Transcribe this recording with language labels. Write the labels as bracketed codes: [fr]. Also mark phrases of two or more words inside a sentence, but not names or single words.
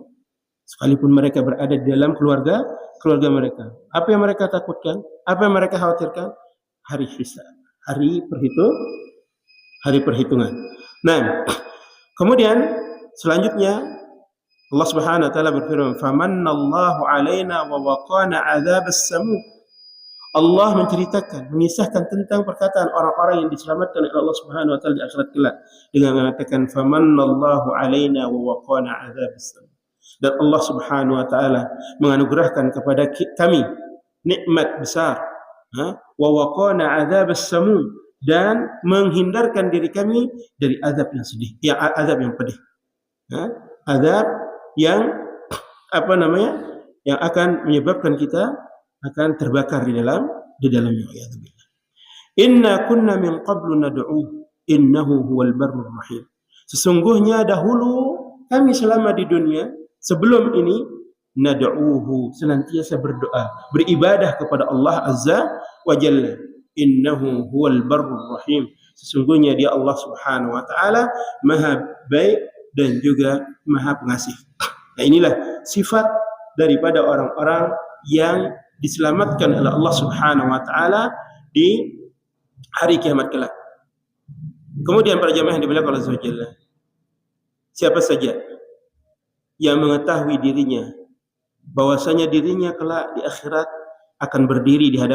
[id] Sekalipun mereka berada di dalam keluarga mereka. Apa yang mereka takutkan? Apa yang mereka khawatirkan? Hari hisab, hari perhitungan. Nah, kemudian selanjutnya [ar] الله سبحانه وتعالى [id] berfirman, [ar] "فمن الله علينا ووقانا عذاب السموم." [id] Allah menceritakan, mengisahkan tentang perkataan orang-orang yang diselamatkan oleh [ar] الله سبحانه وتعالى [id] di akhirat kelak dengan mengatakan, [ar] "فمن الله علينا ووقانا عذاب السموم." [id] Dan [ar] الله سبحانه وتعالى [id] menganugerahkan kepada kami nikmat besar, [ar] ووقانا عذاب السموم, [id] dan menghindarkan diri kami dari azab yang sedih, azab yang pedih. Azab yang yang akan menyebabkan kita akan terbakar di dalamnya. [ar] إنا كنا من قبل ندعوه إنه هو البر الرحيم. [id] Sesungguhnya dahulu kami selama di dunia sebelum ini nad'uhu, senantiasa berdoa, beribadah kepada [ar] الله عز وجل. إنه هو البر الرحيم. [id] Sesungguhnya dia [ar] الله سبحانه وتعالى [id] Maha baik dan juga Maha pengasih. Nah, inilah sifat daripada orang-orang yang diselamatkan oleh [ar] الله سبحانه وتعالى [id] di hari kiamat kelak. Kemudian para jamaah yang dimuliakan [ar] الله سبحانه وتعالى, [id] siapa saja yang mengetahui dirinya bahwasanya dirinya kelak di akhirat akan berdiri di